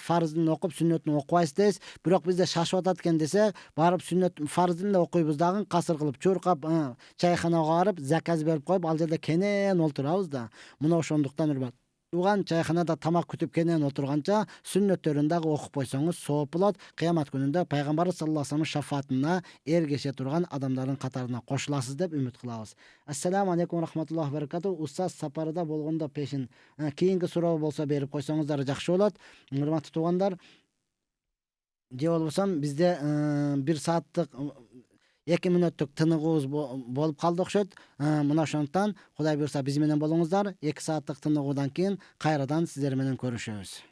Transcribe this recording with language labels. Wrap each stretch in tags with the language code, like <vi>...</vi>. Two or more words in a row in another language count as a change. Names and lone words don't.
<ky>Фарздын окуп, сүннөтүн окубайсыз дейбиз. Бирок бизде шашып атат экен десе, барып сүннөт фарздын эле окуйбуз дагы, касыр кылып чуркап, чайханага барып, заказ берип коюп, ал жерде кенен олтурабыз да. Мына ошондуктан туган чайханада тамак күтүп кенен отурганча сүннөттөрүн дагы окуп койсоңуз сооп болот. Кыямат күнүндө пайгамбарыбыз</ky> <ar>صلى الله عليه و سلم</ar> <ky>шафаатына эргеше турган адамдардын катарына кошуласыз деп үмүт кылабыз.</ky> <ar>السلام عليكم رحمة الله و بركاته.</ar> <ky>Устаз, сапарда болгондо пешин. Кийинки суроо болсо берип койсоңуздар жакшы болот. Урматтуу туугандар, же болбосо бизде 1 сааттык 2 мүнөттүк тыныгыбыз болуп калды окшойт. Мына ошондуктан Кудай буйрса биз менен болуңуздар. 2 сааттык тыныгуудан кийин кайрадан сиздер менен көрүшөбүз.</ky>